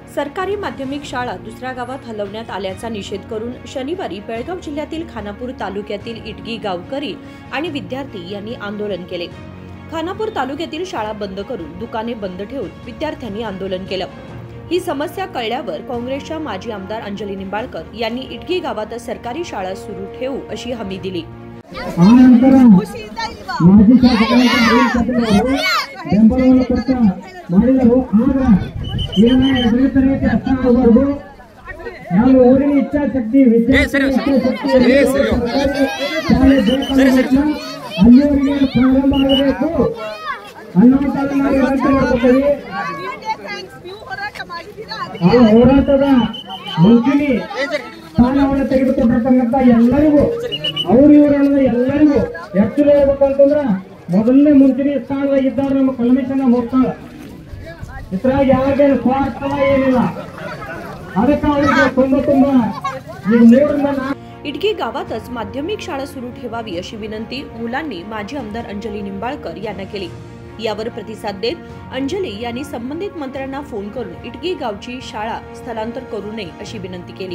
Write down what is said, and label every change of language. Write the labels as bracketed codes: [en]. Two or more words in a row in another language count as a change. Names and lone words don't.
[mr] सरकारी माध्यमिक शाळा दुसऱ्या गावात हलवण्यात आल्याचा निषेध करून शनिवारी बेळगाव जिल्ह्यातील खानापूर तालुक्यातील इटगी गावकरी आणि विद्यार्थी यांनी आंदोलन केले। खानापूर तालुक्यातील शाळा बंद करून दुकाने बंद ठेवून विद्यार्थ्यांनी आंदोलन केलं। ही समस्या कळल्यावर काँग्रेसच्या माजी आमदार अंजली निंबाळकर यांनी इटगी गावात सरकारी शाळा सुरू ठेवू अशी हमी दिली। [kn] ಊರಿನ ಇಚ್ಛಾಶಕ್ತಿ ಅಲ್ಲಿವರೆಗೆ ಪ್ರಾರಂಭ ಆಗಬೇಕು ಆ ಹೋರಾಟದ ಮುಂಚೂಣಿ ಸ್ಥಾನವನ್ನು ತೆಗೆದುಕೊಂಡಿರ್ತಕ್ಕಂಥ ಎಲ್ಲರಿಗೂ ಅವ್ರು ಇವರನ್ನ ಎಲ್ಲರಿಗೂ ಹೆಚ್ಚು ಹೋಗ್ಬೇಕು ಅಂತಂದ್ರ ಮೊದಲನೇ ಮುಂಚೂಣಿ ಸ್ಥಾನದಾಗ ಇದ್ದವ್ರು ನಮ್ಮ ಕಲ್ಮೇಶನ ಹೋಗ್ತಾಳ। ಇದ್ರಾಗ ಯಾರಿಗೇನು ಸ್ವಾರ್ಥ ಏನಿಲ್ಲ। [mr] इटगी गावातच माध्यमिक शाळा सुरू ठेवावी अशी विनंती मुलांनी माजी आमदार अंजली निंबाळकर यांना केली। यावर प्रतिसाद देत अंजली यांनी संबंधित मंत्र्यांना फोन करून इटगी गावची शाळा स्थलांतर करू नये अशी विनंती केली।